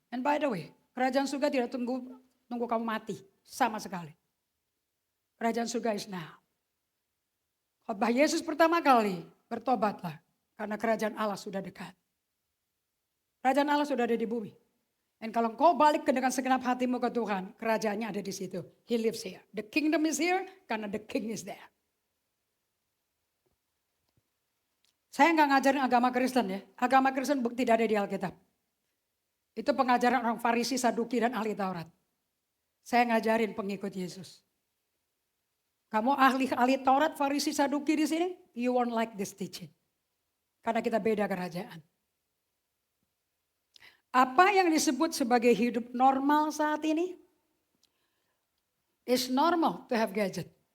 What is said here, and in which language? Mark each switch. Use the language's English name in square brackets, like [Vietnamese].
[English] And by the way, [Indonesian] kerajaan surga tidak tunggu kamu mati sama sekali. Kerajaan surga [English] is now. [Indonesian] Khotbah Yesus pertama kali, bertobatlah karena kerajaan Allah sudah dekat. Kerajaan Allah sudah ada di bumi. Dan kalau kau balik dengan segenap hatimu ke Tuhan, kerajaannya ada di situ. [English] He lives here. The kingdom is here [Indonesian] karena [English] the king is there. [Indonesian] Saya nggak ngajarin agama Kristen ya. Agama Kristen tidak ada di Alkitab. Itu pengajaran orang Farisi, Saduki, dan ahli Taurat. Saya ngajarin pengikut Yesus. Kamu ahli Taurat, Farisi, Saduki di sini, [English] you won't like this teaching. [Indonesian] Karena kita beda kerajaan. Apa yang disebut sebagai hidup normal saat ini? [English] It's normal to have gadget.